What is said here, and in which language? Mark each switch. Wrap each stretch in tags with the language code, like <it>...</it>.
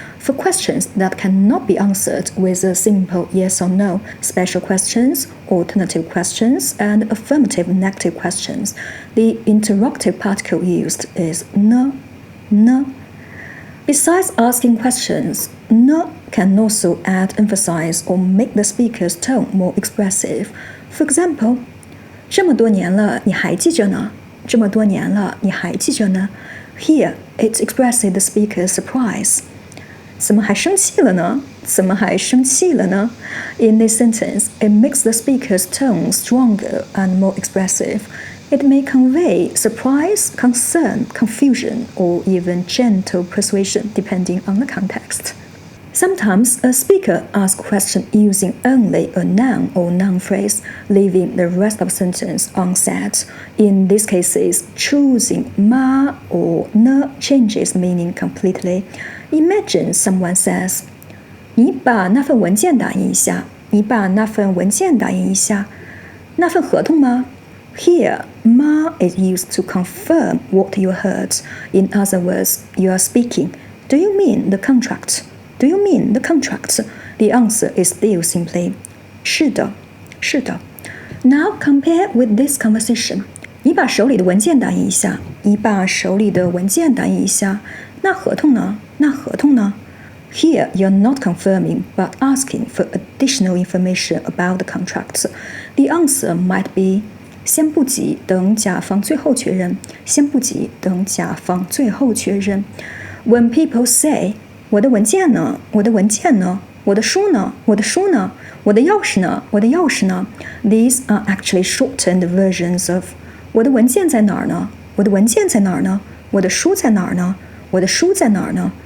<en>For questions that cannot be answered with a simple yes or no, special questions, alternative questions, and affirmative negative questions, the interrogative particle used is no. Besides asking questions, no can also add emphasis or make the speaker's tone more expressive. For example,</en> <zh>这么多年了，你还记着呢？这么多年了，你还记着呢？</zh> <en>Here, it expresses the speaker's surprise.</en> <zh>怎么还生气了呢？怎么还生气了呢？</zh> <en>In this sentence, it makes the speaker's tone stronger and more expressive. It may convey surprise, concern, confusion, or even gentle persuasion, depending on the context. Sometimes a speaker asks a question using only a noun or noun phrase, leaving the rest of the sentence unsaid. In these cases, choosing ma or ne changes meaning completely. Imagine someone says,</en> <zh>你把那份文件打印一下。你把那份文件打印一下。那份合同吗？</zh> <en>Here, ma is used to confirm what you heard. In other words, you are speaking. Do you mean the contract? Do you mean the contract? The answer is still simply</en> <zh>是的，是的。</zh> <en>Now compare with this conversation.</en> <zh>你把手里的文件打印一下。你把手里的文件打印一下。那合同呢？那合同呢？</zh> <en>Here, you're not confirming, but asking for additional information about the contract. The answer might be</en> <zh>先不急，等甲方最后确认。先不急，等甲方最后确认。</zh> <en>When people say</en> <zh>我的文件呢？我的文件呢？我的书呢？我的书呢？我的钥匙呢？我的钥匙呢？</zh> <en>These are actually shortened versions of</en> <zh>我的文件在哪儿呢？我的文件在哪儿呢？我的书在哪儿呢？我的书在哪儿呢？</zh>